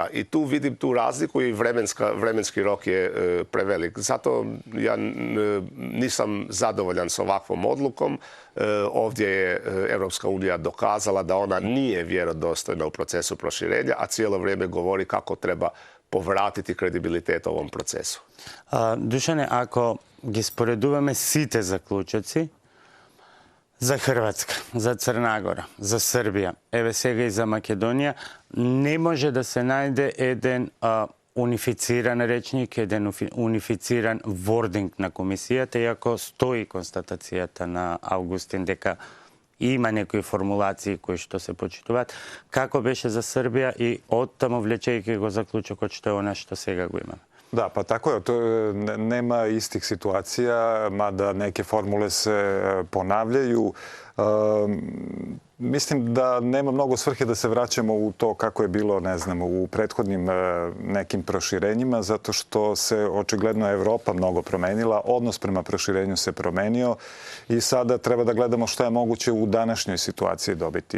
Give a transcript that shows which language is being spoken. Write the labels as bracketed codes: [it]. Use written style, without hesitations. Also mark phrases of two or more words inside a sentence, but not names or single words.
[hr] I tu vidim tu razliku i vremenski rok je prevelik. Zato ja nisam zadovoljan s ovakvom odlukom. Ovdje je Europska unija dokazala da ona nije vjerodostojna u procesu proširenja, a cijelo vrijeme govori kako treba povratiti kredibilitet ovom procesu. [mk] Душане, ако ги споредуваме сите заклучоци за Хрватска, за Црна Гора, за Србија, еве сега и за Македонија, не може да се најде еден унифициран речник, еден унифициран вординг на комисијата, иако стои констатацијата на Августин дека има некои формулации кои што се почитуваат. Како беше за Србија и оттаму влечејќи го заклучокот што е она што сега го имаме? [sr] Da, pa tako je. Nema istih situacija, mada neke formule se ponavljaju. Mislim da nema mnogo svrhe da se vraćamo u to kako je bilo, ne znam, u prethodnim nekim proširenjima, zato što se očigledno Evropa mnogo promenila, odnos prema proširenju se promenio i sada treba da gledamo šta je moguće u današnjoj situaciji dobiti.